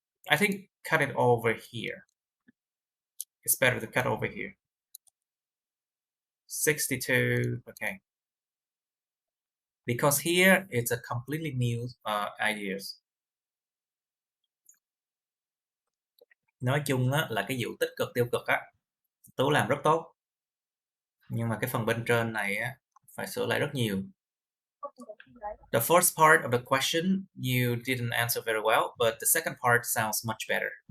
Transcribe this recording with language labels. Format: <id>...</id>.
<en>I think cut it over here. It's better to cut over here. 62, okay. Because here it's a completely new ideas.</en> <vi>Nói chung á, là cái vụ tích cực tiêu cực á, Tú làm rất tốt. Nhưng mà cái phần bên trên này á, phải sửa lại rất nhiều.</vi> <en>The first part of the question you didn't answer very well, but the second part sounds much better.</en>